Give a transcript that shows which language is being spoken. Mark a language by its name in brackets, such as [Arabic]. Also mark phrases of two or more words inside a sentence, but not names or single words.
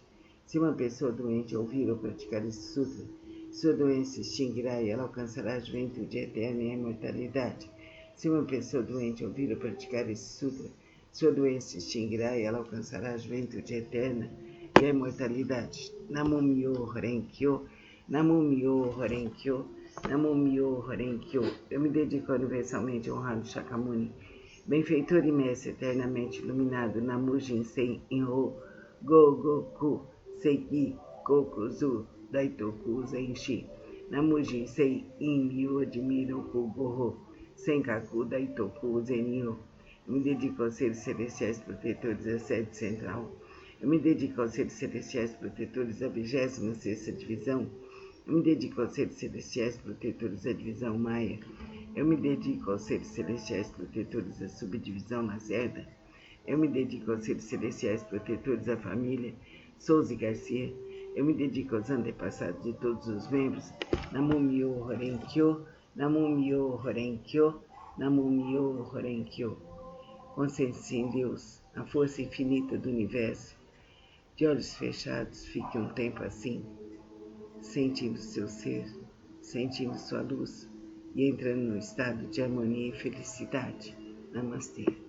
[Portuguese] Se uma pessoa doente ouvir ou praticar esse sutra, sua doença se extinguirá e ela alcançará a juventude eterna e a imortalidade. Se uma pessoa doente ouvir ou praticar esse sutra, sua doença se extinguirá e ela alcançará a juventude eterna e a imortalidade. [Japanese] 南無妙法蓮経、南無妙法蓮経、南無妙法蓮経. [Portuguese] Eu me dedico universalmente ao honrado Shakyamuni, benfeitor e mestre eternamente iluminado, Namo Jinsen Inho, Gogoku, Seiki, Kokuzu, Daitoku, Zenshi, Namo Jinsen In, Myoji, Miroku, Goho, Senkaku, Daitoku, Zenyo. Eu me dedico aos seres celestiais protetores da sede central. Eu me dedico aos seres celestiais protetores da 26ª divisão. Eu me dedico aos seres celestiais protetores da divisão Maia. Eu me dedico aos seres celestiais protetores da subdivisão Lacerda. Eu me dedico aos seres celestiais protetores da família Souza e Garcia. Eu me dedico aos antepassados de todos os membros. [Japanese] 南無妙法蓮経、南無妙法蓮経、南無妙法蓮経. [Portuguese] Concentre-se em Deus, a força infinita do universo. De olhos fechados, fique um tempo assim, sentindo seu ser, sentindo sua luz e entrando no estado de harmonia e felicidade. Namastê.